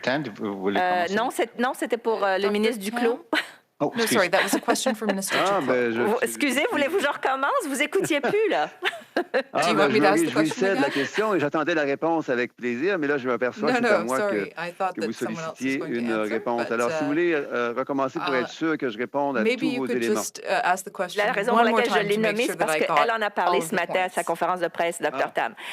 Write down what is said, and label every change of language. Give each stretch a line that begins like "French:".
French: Tan, vous voulez commencer? Non, c'était pour le ministre Duclos. Oh,
English: No, sorry, that was a question for Minister Duclos.
French: Excusez, voulez-vous que je recommence? Vous écoutiez plus, là. Je jouissais de la question et j'attendais la réponse avec plaisir, mais là, je m'aperçois que c'est à moi que vous sollicitiez une réponse. Alors, si vous voulez recommencer pour être sûr que je réponde à tous vos éléments. La raison pour laquelle je l'ai nommée, c'est parce qu'elle en a parlé ce matin à sa conférence de presse, Dr. Tam.